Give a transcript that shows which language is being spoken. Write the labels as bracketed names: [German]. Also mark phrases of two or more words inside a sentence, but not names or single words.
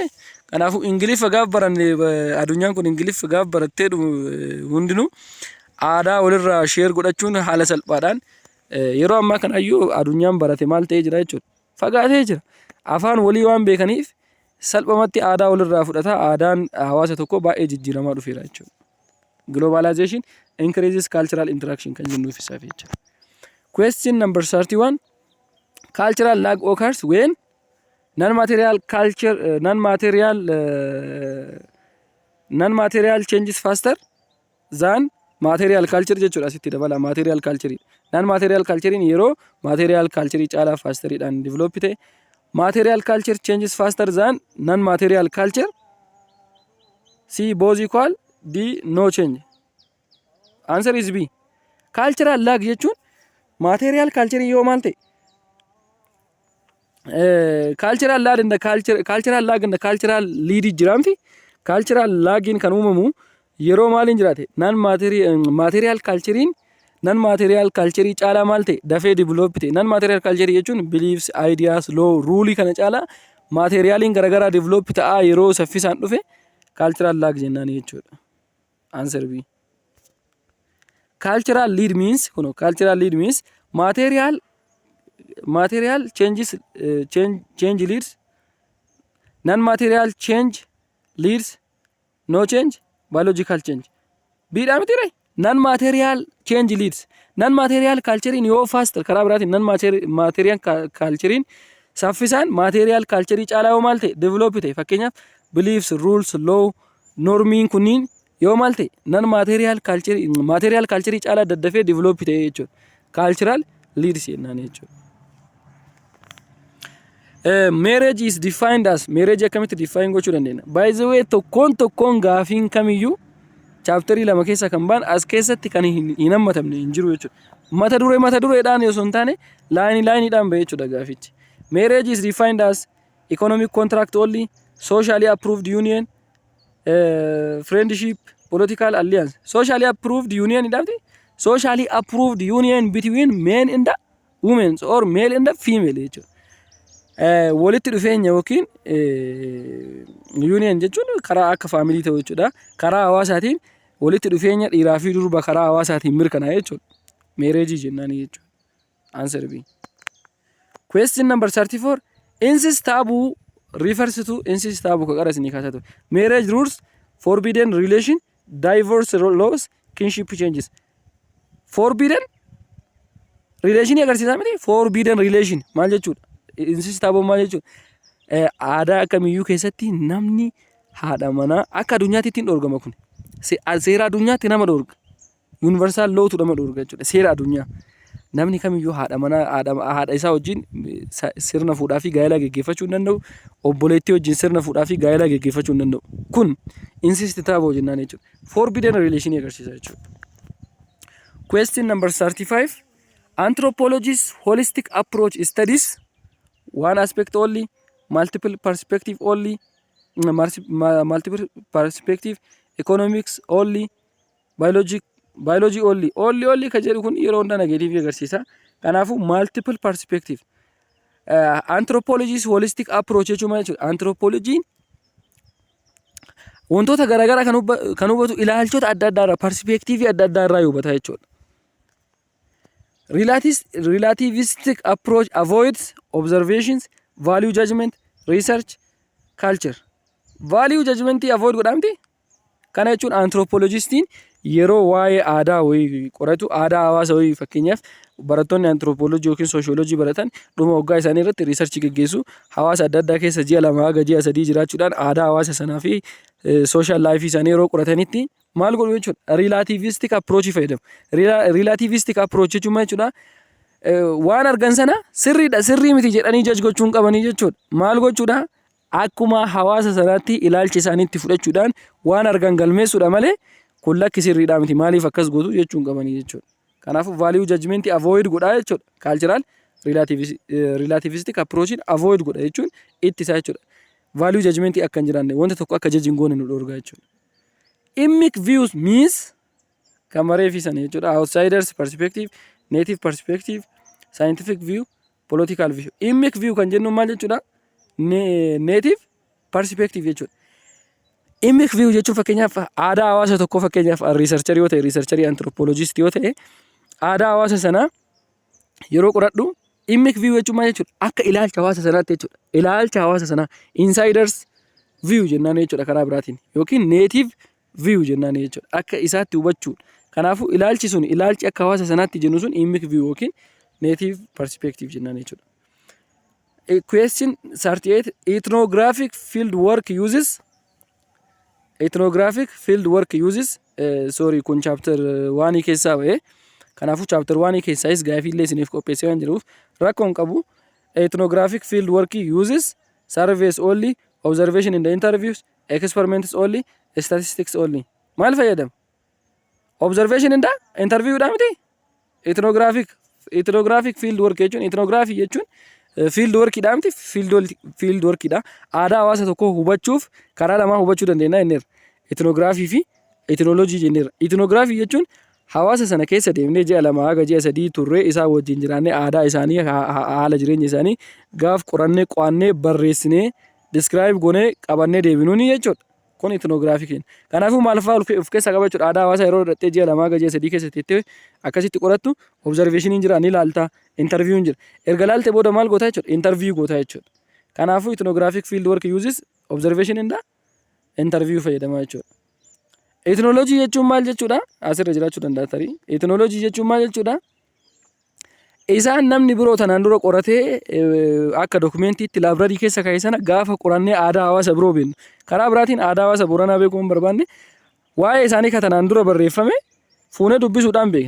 [Oromo] Kanaafuu Ingiliffa gaaf baranne addunyaan kun Ingiliffa gaaf barattee hundinuu aadaa walirraa sheer godhachuun haala salphaadhaan yeroo ammaa kanayyuu addunyaan barate maal ta'ee jira jechuudha. Fagaatee jira. Afaan walii waan beekaniif salphumatti aadaa walirraa fudhata. Aadaan hawaasa tokko baay'ee jijjiiramaa dhufeera jechuudha. [English] Globalization increases cultural interaction [Oromo] kan jennuuf isaaf jechuudha. [English] Question number 31. Cultural lag occurs when non-material changes faster than material culture jechuudha. [Oromo] Asitti dabala [English] material culture. Non-material culture [Oromo] yeroo [English] material culture [Oromo] caalaa faster dhaan develop ta'e. [English] Material culture changes faster than non-material culture. C both equal. D no change. Answer is B. Cultural lag [Oromo] jechuun [English] material culture [Oromo] yoo maal ta'e [English] cultural lag and the cultural lead [Oromo] jiraamti. Cultural lagin kan uumamu yeroo maaliin jiraate [English] non-material culturein non-material culture [Oromo] caalaa maal ta'e dafee develop ta'e. [English] Non-material culture [Oromo] jechuun [English] beliefs, ideas, law, rule [Oromo] kana caalaa materialiin garagaraa develop ta'a yeroo saffisaan dhufe [English] cultural lag [Oromo] jennaan jechuudha. [English] Answer B. Cultural lead means material changes change leads, non-material change leads no change, biological change. [Oromo] Biidhaa miti ree [English] non-material change leads. Non-material culturein [Oromo] yoo faster karaa biraatiin [English] non-material culturein [Oromo] saffisaan [English] material culture [Oromo] caalaa yoo maal ta'e develop ta'e. [English] Fakkeenyaaf beliefs, rules, law, [Oromo] normiin kunniin yoo maal ta'e [English] non-material culture [Oromo] caalaa daddafee develop ta'e jechuudha. [English] Cultural leads [Oromo] jennaan jechuudha. [English] Marriage is defined as marriage [Oromo] akkamitti define gochuu dandeenya. [English] By the way [Oromo] tokkoon gaafiin kamiyyuu chapterii lama keessa kan baan as keessatti kan hin hammatamne hin jiru jechuudha. Mata dureedhaan yoo hin taane laayiniidhaan bahe jechuudha gaafichi. [English] Marriage is defined as economic contract only, socially approved union, friendship, political alliance. Socially approved union idhaamti. Socially approved union between men and the women or male and the female jechuudha. [Oromo] Walitti dhufeenya yookiin union jechuun karaa akka family ta'u jechuudha. Karaa hawaasaatiin walitti dhufeenya dhiiraa fi durba karaa hawaasaatiin mirkanaa'e jechuudha. Marriage jennaan jechuudha. [English] Answer B. Question number 34. Incest taboo refers to incest taboo [Oromo] ka qara isinii kaasaa ture. [English] Marriage rules, forbidden relation, divorce laws, kinship changes. Forbidden relation [Oromo] agarsiisaa miti. [English] Forbidden relation [Oromo] maal jechuudha? [English] Incest taboo [Oromo] maal jechuudha? Aadaa kamiyyuu keessatti namni haadha manaa akka addunyaatti ittiin dhorgama kun. Seera addunyaatti nama dhorga. [English] Universal lawtu [Oromo] nama dhorga jechuudha. Seera addunyaa. Namni kamiyyuu haadha isaa wajjin sirna fuudhaa fi gaa'elaa geggeeffachuu hin danda'u. Obboleettii wajjin sirna fuudhaa fi gaa'elaa geggeeffachuu hin danda'u. Kun [English] incest taboo [Oromo] jennaan jechuudha. [English] Forbidden relation [Oromo] agarsiisa jechuudha. [English] Question number 35. Anthropologist's holistic approach studies one aspect only, multiple perspective only, multiple perspective, economics only, biology only [Oromo] ka jedhu kun yeroo hundaa negative agarsiisa. Kanaafuu [English] multiple perspective. Anthropologist holistic approach [Oromo] jechuun maal jechuudha? Anthropologiin wantoota garaagaraa kan hubatu ilaalchota adda addaarraa perspective adda addaarraa hubata jechuudha. [English] Relativistic approach avoids observations, value judgment, research, culture. Value judgment [Oromo] avoid godhamti. Kana jechuun anthropologistiin yeroo waa'ee aadaa wayii qoratu aadaa hawaasa wayii fakkeenyaaf barattoonni anthropology yookiin sociology baratan dhuma waggaa isaanii irratti research geggeessu. Hawaasa adda addaa keessa ji'a 2 haga ji'a 3 jiraachuudhaan aadaa hawaasa sanaa fi [English] social life [Oromo] isaanii yeroo qoratanitti maal godhu jechuudha? [English] Relativistic approach [Oromo] fayyadamu. [English] Relativistic approach [Oromo] jechuun maal jechuudha? Waan argan sana sirrii miti jedhanii judge gochuun qabanii jechuudha. Maal gochuudha? Akkuma hawaasa sanaatti ilaalcha isaaniitti fudhachuudhaan waan argan galmeessuudha malee kun lakki sirriidha miti maaliif akkas gootu jechuun qabanii jechuudha. Kanaafuu [English] value judgment [Oromo] avoid godhaa jechuudha. [English] Cultural relativistic approach [Oromo] avoid godha jechuun ittisaa jechuudha. [English] Value judgment [Oromo] akka hin jiraanne wanta tokko akka judge hin goone nu dhorgaa jechuudha. [English] Ethnic views means [Oromo] kamaree fi sana jechuudha. [English] Outsiders perspective, native perspective, scientific view, political view. Ethnic view [Oromo] kan jennu maal jechuudha? [English] Native perspective [Oromo] jechuudha. [English] Ethnic view [Oromo] jechuun fakkeenyaaf aadaa hawaasa tokkoo fakkeenyaaf researcher yoo ta'e researcherii anthropologist yoo ta'e aadaa hawaasa sanaa yeroo qoradhu [English] ethnic view [Oromo] jechuun maal jechuudha? Akka ilaalcha hawaasa sanaatti jechuudha. Ilaalcha hawaasa sanaa [English] insiders view [Oromo] jennaan jechuudha karaa biraatiin yookiin [English] native view [Oromo] jennaan jechuudha. Akka isaatti hubachuudha. Kanaafuu ilaalchi sun ilaalchi akka hawaasa sanaatti jennu sun [English] ethnic view [Oromo] yookiin [English] native perspective [Oromo] jennaan jechuudha. [English] Question 38 ethnographic field work uses sorry [Oromo] kun chapter 1 keessaa ba'e. Kanaafuu chapter 1 keessaayis gaafii illee isiniif qopheessee waan jiruuf rakkoon qabu. [English] Ethnographic field work uses surveys only, observation in the interviews, experiments only, statistics only. [Oromo] Maal fayyadama? [English] Observation in the interview [Oromo] dha miti? [English] Ethnographic field work [Oromo] jechuun ethnography jechuun [English] field work [Oromo] dha miti? [English] Field work [Oromo] dha. Aadaa hawaasa tokkoo hubachuuf karaa lamaa hubachuu dandeenya jenneerra. Ethnography fi ethnology jenneerra. Ethnography jechuun hawaasa sana keessa deemnee ji'a 2 haga ji'a 3 turree isaa wajjin jiraannee aadaa isaanii haala jireenya isaanii gaaf qorannee qo'annee barreessinee describe goonee qabannee deebinuuni jechuudha. Kun ethnography keenya. Kanaafuu maal fa'aa of keessaa qaba jechuudha. Aadaa hawaasaa yeroo dhattee ji'a 2 haga ji'a 3 keessatti jettee akkasitti qorattu observationiin jira ni ilaalta, interviewin jira. Erga ilaalte booda maal goota jechuudha? Interview goota jechuudha. Kanaafuu [English] ethnographic field work uses observation in the interview [Oromo] fayyadama jechuudha. Ethnology jechuun maal jechuudha? Asirra jiraachuu danda'a tarii. Ethnology jechuun maal jechuudha? Isaan namni biroo tanaan dura qoratee akka dokumentiitti laabrarii keessa kaa'e sana gaafa qorannee aadaa hawaasa biroo beeknu. Karaa biraatiin aadaa hawaasa Booranaa beekuu hin barbaanne waa'ee isaanii kan tanaan dura barreeffame fuunee dubbisuudhaan beekna.